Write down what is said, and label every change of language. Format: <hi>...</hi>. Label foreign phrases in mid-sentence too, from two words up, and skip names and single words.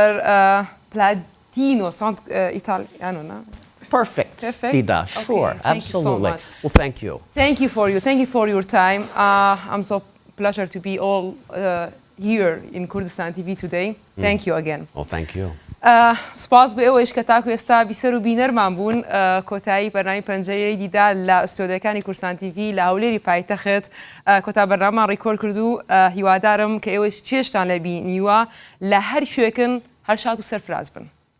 <en>Mr. Platino, sound Italiano, no? Perfect. Dida, sure, Okay, thank you so absolutely. much. Well, thank you. Thank you for your time. I'm so pleasure to be all here in Kurdistan TV today. Thank you again. Well, thank you.</en> <ckb>سپاس بە ئێوەش کە تاکو ئێستا بیسەر و بینەرمان بوون کۆتایی بەرنامی پەنجەرەی دیدا لە ئستۆدیەکانی کورسان تیڤ لە هەولێری پایتەخت کۆتا بەرنامان ڕیکۆرد کرد و هیوادارم کە ئێوەش چێشتان لە بینیوە لە هەر شوێکن هەر شاد و سەرفراز بن.</ckb>